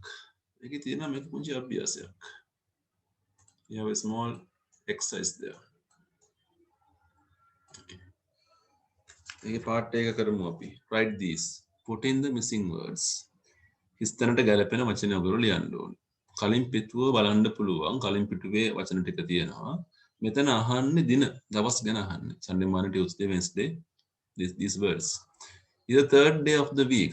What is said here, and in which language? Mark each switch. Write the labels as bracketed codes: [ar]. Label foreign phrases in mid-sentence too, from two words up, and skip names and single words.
[si] ඒකේ තියෙනවා මේක පුංචි අභ්‍යාසයක්. [en] You have a small exercise there. [si] ඒකේ පාර්ට් එක කරමු අපි. [en] Write these. Put in the missing words. [si] හිස්තැනට ගැලපෙන වචන ඔයගොල්ලෝ ලියන්න ඕනේ. කලින් පිටුව බලන්න පුළුවන්. කලින් පිටුවේ වචන ටික තියෙනවා. මෙතන අහන්නේ දින දවස් ගැන අහන්නේ. [en] Sunday, Monday, Tuesday, Wednesday. These words. Is the third day of the week.